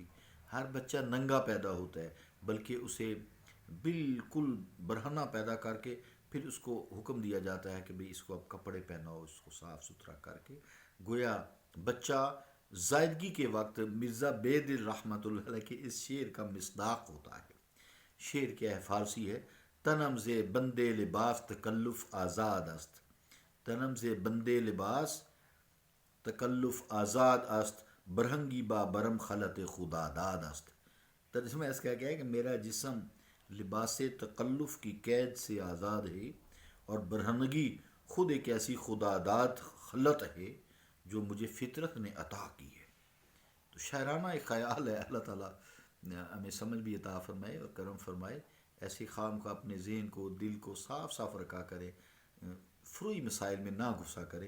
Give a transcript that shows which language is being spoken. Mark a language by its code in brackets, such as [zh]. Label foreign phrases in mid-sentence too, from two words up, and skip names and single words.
[ur] ہر بچہ ننگا پیدا ہوتا ہے، بلکہ اسے بالکل برہنہ پیدا کر کے پھر اس کو حکم دیا جاتا ہے کہ بھئی اس کو اب کپڑے پہناؤ، اس کو صاف ستھرا کر کے۔ گویا بچہ زائدگی کے وقت مرزا بید رحمۃ اللہ علیہ کے اس شعر کا مصداق ہوتا ہے۔ شعر کیا ہے؟ فارسی ہے: [fa] تنم ز بندے لباس تکلف آزاد است، تنم ز بندے لباس تکلف آزاد است، برہنگی با برم خلط خدا داد است۔ [ur] ترجمہ اس کا کیا ہے کہ میرا جسم لباس تکلف کی قید سے آزاد ہے، اور برہنگی خود ایک ایسی خدا داد خلط ہے جو مجھے فطرت نے عطا کی ہے۔ تو شاعرانہ ایک خیال ہے، اللہ تعالیٰ ہمیں سمجھ بھی عطا فرمائے اور کرم فرمائے، ایسی خام کا اپنے ذہن کو، دل کو صاف صاف رکھا کرے، فروئی مسائل میں نہ گھسا کرے۔